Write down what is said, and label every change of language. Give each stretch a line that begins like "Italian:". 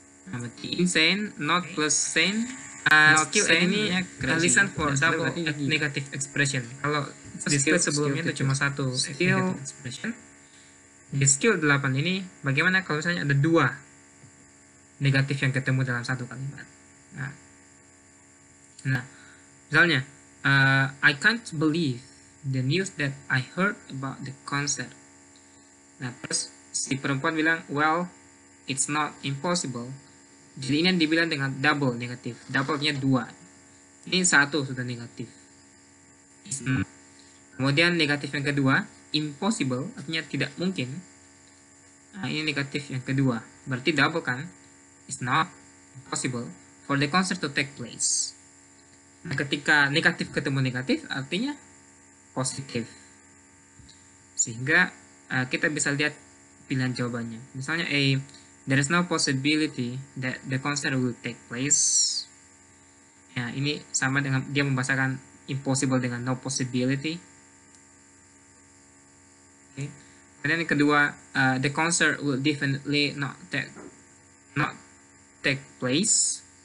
Indonesian: Nah, berarti
English: insane, not plus sane. Skill ini listen for double negative expression.
Indonesian: Kalau di skill sebelumnya itu cuma satu skill expression. Di skill 8 ini bagaimana kalau misalnya ada 2 negatif yang ketemu dalam satu kalimat. Nah misalnya
English: I can't believe the news that I heard about the concert.
Indonesian: Nah terus si perempuan bilang
English: well it's not impossible.
Indonesian: Jadi ini yang dibilang dengan double negatif. Double-nya 2. Ini 1 sudah negatif. Kemudian negatif yang kedua impossible artinya tidak mungkin. Nah ini negatif yang kedua. Berarti double kan.
English: It's not impossible for the concert to take place.
Indonesian: Nah, ketika negatif ketemu negatif artinya positif. Sehingga kita bisa lihat pilihan jawabannya. Misalnya
English: A, there is no possibility that the concert will take place.
Indonesian: Ya, ini sama dengan dia membahasakan impossible dengan
English: no possibility. Okay.
Indonesian: Kemudian yang kedua,
English: the concert will definitely not take place.